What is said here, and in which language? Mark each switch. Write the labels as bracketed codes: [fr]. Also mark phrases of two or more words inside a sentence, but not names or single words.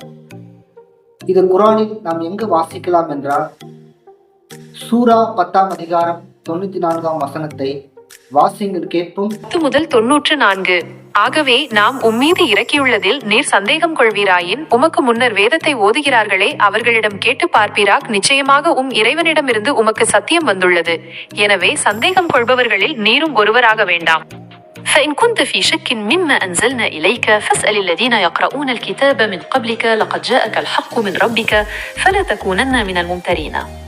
[ta] இது குரானில் நாம் எங்கு வாசிக்கலாம் என்றால், சூரா 10ஆம் அதிகாரம் 94ஆம் வசனத்தை வாசிங்கள் கேட்போம். 10 முதல் 94. ஆகவே நாம் உம்மீது இறக்கியுள்ளதில் நீர் சந்தேகம் கொள்வீராயின், உமக்கு முன்னர் வேதத்தை ஓதுகிறார்களே அவர்களிடம் கேட்டு பார்ப்பீராக். நிச்சயமாக இறைவனிடமிருந்து உமக்கு சத்தியம் வந்துள்ளது. எனவே சந்தேகம் கொள்பவர்களில் நீரும் ஒருவராக வேண்டாம். [ar] فإن كنت في شك مما أنزلنا إليك فاسأل الذين يقرؤون الكتاب من قبلك لقد جاءك الحق من ربك فلا تكونن من الممترين.